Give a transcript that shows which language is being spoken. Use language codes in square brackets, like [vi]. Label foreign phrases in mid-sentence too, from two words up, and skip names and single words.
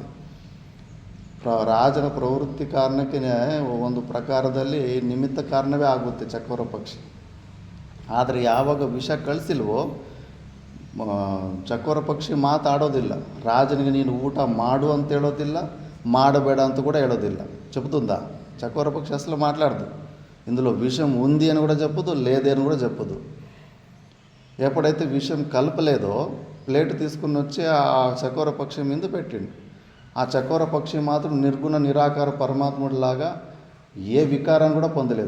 [kn] ರಾಜನ ಪ್ರವೃತ್ತಿ ಕಾರಣಕ್ಕೆ ಒಂದು ಪ್ರಕಾರದಲ್ಲಿ ನಿಮಿತ್ತ ಕಾರಣವೇ ಆಗುತ್ತೆ ಚಕೋರ ಪಕ್ಷಿ. ಆದರೆ ಯಾವಾಗ ವಿಷ ಕಳಿಸಿಲ್ವೋ ಚಕೋರ ಪಕ್ಷಿ ಮಾತಾಡೋದಿಲ್ಲ. ರಾಜನಿಗೆ ನೀನು ಊಟ ಮಾಡು ಅಂತ ಹೇಳೋದಿಲ್ಲ, ಮಾಡಬೇಡ ಅಂತ కూడా ಹೇಳೋದಿಲ್ಲ. [te] చెబుతుందా? చకోర పక్షి అసలు మాట్లాడదు. ఇందులో విషం ఉంది అని కూడా చెప్పదు, లేదే అని కూడా చెప్పదు. ఎప్పుడైతే విషం కలపలేదో ప్లేట్ తీసుకుని వచ్చి ఆ చకోర పక్షి మీద పెట్టిండు. ఆ చకోర పక్షి మాత్రం నిర్గుణ నిరాకార పరమాత్ముడిలాగా ఏ వికారాన్ని కూడా పొందలేదు.